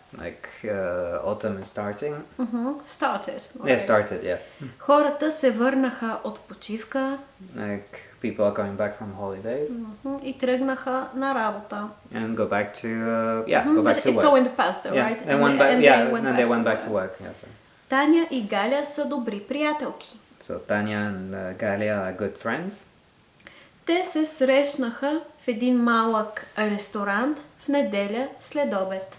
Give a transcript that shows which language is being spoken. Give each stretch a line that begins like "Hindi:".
English: Like autumn is starting. Started. Yeah, started, yeah.
Bulgarian: Хората се върнаха от почивка.
English: Like people are going back from holidays.
Bulgarian: И тръгнаха на работа.
English: And go back to go back to It's work. all in the past though, right? And they went back to work. Yeah, so.
Bulgarian: Таня и Галя са добри приятелки.
English: So Tanya and Galia are good friends.
Bulgarian: Те се срещнаха в един малък ресторант в неделя след обед.